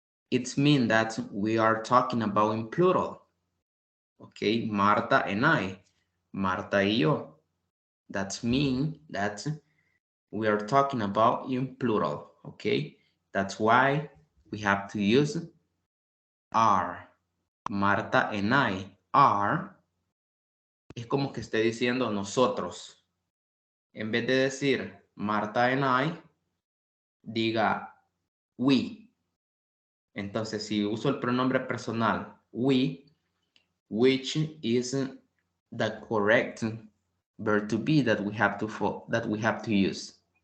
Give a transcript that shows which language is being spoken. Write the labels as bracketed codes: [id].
[en] It means that we are talking about in plural. Okay, Marta and I, [es] Marta y yo. [en] That means that we are talking about in plural. Okay, that's why we have to use are. Marta and I are. [es] Es como que esté diciendo nosotros. En vez de decir [en] Marta and I, [es] diga we. Entonces, si uso el pronombre personal we, [en] which is the correct verb to be that we have to use.